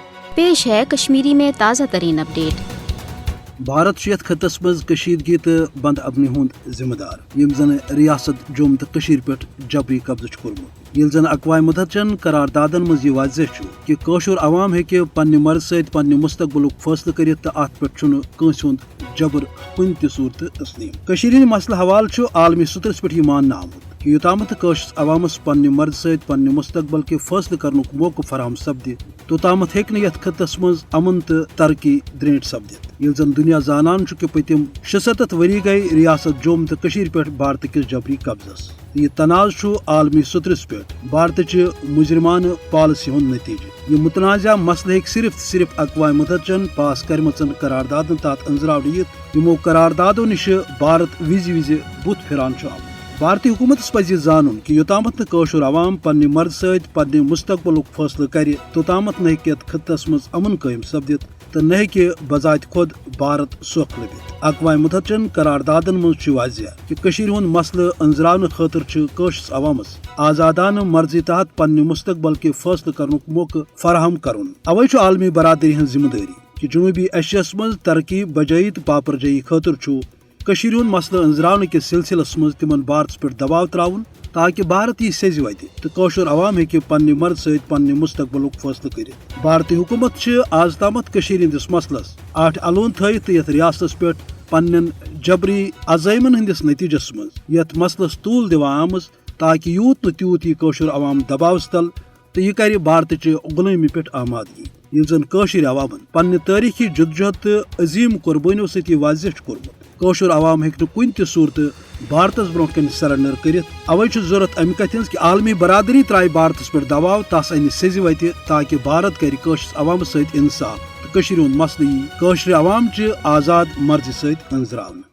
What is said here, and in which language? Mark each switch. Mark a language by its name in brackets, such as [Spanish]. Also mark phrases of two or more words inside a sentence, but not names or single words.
[Urdu] پیش ہے کشمیری میں تازہ ترین اپڈیٹ۔ [Kashmiri] بھارت یتھ خطس مز کشیدگی تو بند امنی ہند ذمہ دار یم زن ریاست جوم تو پہ جبری قبضہ کورمت، یل زن اقوام متحدہ قراردادن مز یہ واضح کہ قوشر عوام ہیکہ پنہ مرض ست پنہ مستقبلک فیصلہ کرت تو ات پہ کنس ہند جبر کن تہ صورت تسلیم۔ کشیر ہند مسئلہ حوالہ عالمی سطرس پہ یہ ماننا آمت کہ یوتامت قشرس عوامس پنہ مرض ست پنہ مستقبل کے فیصلہ کرنک موقع فراہم سپدِ توتامت ہیکہ یتھ خطس مز امن تو ترقی درینٹ سپدت۔ یل زن دنیا زانان کہ پتم 76 وری گئی ریاست جوم تو پہ بھارت کس جبری قبضس۔ یہ تنازع عالمی سطرس پہ بھارت چہ مجرمانہ پالسی ہند نتیجہ۔ یہ متنازع مسئلہ صرف اقوام متحدہ پاس کرمچن قراردادن تحت انزراونہ یت یمو قراردادو نش بھارت وز بت پھران آمت۔ بھارتی حکومت پزِ زانن کہ یوتامت نہ قوشر عوام پنہ مرض ست پنہ مستقبلک فیصلہ کرِ توتامت نہ ہیکہ یتھ خطس مز امن قائم سپدت تو نہ ہیکہ بذات خود بھارت سوکھ لبت۔ اقوام متحدہ قراردادن مز واضح کہ کشیر ہند مسئلہ انزراونہ خاطر قوشرس عوامس آزادانہ مرضی تحت پنہ مستقبل کے فیصلہ کرنک موقع فراہم کرن۔ اوے عالمی برادری ہن ذمہ داری کہ جنوبی ایشیاس مز ترقی بجائی تو پاپر جائی خاطر کشیر ہند مسئلہ انزراونہ کس سلسلس مز تمن بھارتس پہ دباؤ تراؤن تاکہ بھارت یہ سیز وتہ تو قوشر عوام ہیکہ پنہ مرض ست پنہ مستقبلک فیصلہ کرت۔ بھارتی حکومت آز تامت کشیر ہندس مسئلس آٹھ الون تھیت تو یتھ ریاستس پہ پنن جبری عزائمن ہندس نتیجس مز یتھ مسئلس طول دِوان آمٕژ تاکہ یوت نہ تیوت یہ قوشر عوام دباوس تل تو یہ کر بھارت چہ غلٲمی پہ آمادگی۔ یل زن قوشر عوامن پنہ تاریخی جدوجہد تو عظیم قربانیوں ست واضح کورمت قوشر عوام ہیکہ کن تہ صورت بھارتس برو کن سرنڈر کرت۔ اوے ضرورت امہ کتھ ہز کہ عالمی برادری ترائے بھارتس پہ دباؤ تس ان سیز وتہ تاکہ بھارت کر قوشرس عوام ست انصاف تو کشیر ہند مسئلہ قوشر عوام چہ آزاد مرضی ست انزراونہ۔